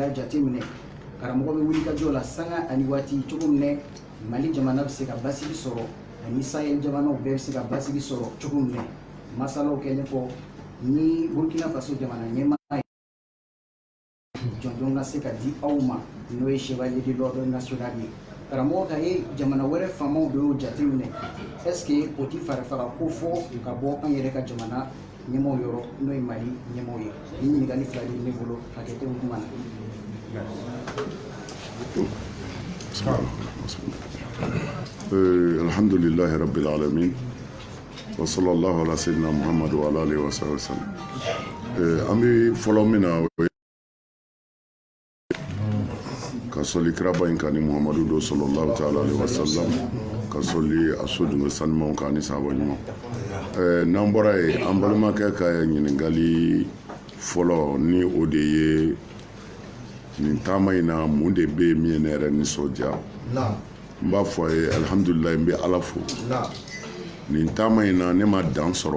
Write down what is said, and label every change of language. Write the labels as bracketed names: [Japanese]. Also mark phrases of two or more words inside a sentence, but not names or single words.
[Bambara] y'a jateminɛ karamɔgɔ bɛ wulikajɔ la sanga ani waati cogo min na Mali jamana bɛ se ka basigi sɔrɔ ani Sahel jamanaw bɛɛ bɛ se ka basigi sɔrɔ cogo min na masalaw kɛlen kɔ ni Burkina Faso jamana ɲɛmaa jɔnjɔn ka se ka di aw ma n'o ye Chevalier de l'Ordre National ye karamɔgɔ ka ye jamana wɛrɛ faamaw de y'o jateminɛ [French] est-ce que [Bambara] o ti fara ko fɔ ka bɔ an yɛrɛ ka jamana ɲɛmaaw yɔrɔ n'o ye Mali ɲɛmaaw ye ni ɲininkali fila de ne bolo hakɛto bɛ kuma na. [Arabic] الحمد لله رب العالمين وصلى الله على سيدنا محمد وعلى آله وسلم. [Bambara] An bɛ fɔlɔ min na ka sɔli kiraba in kan ni Muhammadu do [Arabic] صلى الله تعالى عليه وسلم [Bambara] ka sɔli a so dunke sanumanw kan ni sahaba ɲuman. N'an bɔra yen an balimakɛ ka ɲininkali fɔlɔ ni o de ye nin taama in na mun de bɛ yen min ye ne yɛrɛ nisɔndiya n b'a fɔ a ye alihamudulilayi n bɛ ala fo nin taama in na ne ma dan sɔrɔ